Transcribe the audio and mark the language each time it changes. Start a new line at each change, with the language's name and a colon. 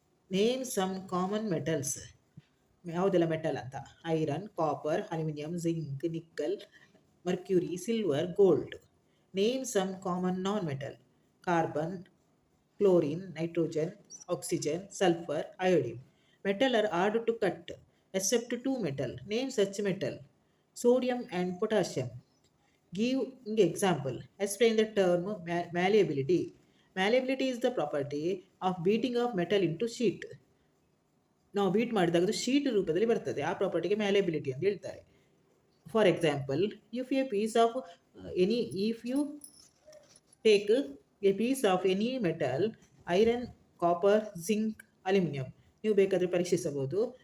English: Name some common metals.
Kannada: ಯಾವುದೆಲ್ಲ metal ಅಂತ?
English: Iron, copper, aluminium, zinc, nickel, mercury, silver, gold. Name some common non metal. Carbon, chlorine, nitrogen, oxygen, sulfur, iodine. Metal are hard to cut, except two metal. Name such metal. Sodium and potassium. Give example. Explain the term malleability. Malleability is the property of beating of metal into sheet.
Kannada: ನಾವು beet ಮಾಡಿದಾಗ ಅದು sheet ರೂಪದಲ್ಲಿ ಬರ್ತದೆ, ಆ ಪ್ರಾಪರ್ಟಿಗೆ ಮ್ಯಾಲೆಬಿಲಿಟಿ ಅಂತ ಹೇಳ್ತಾರೆ.
English: for example, if a piece of any if you take a piece of any metal, iron, copper, zinc, aluminium,
Kannada: ನೀವು ಬೇಕಾದರೆ ಪರೀಕ್ಷಿಸಬಹುದು.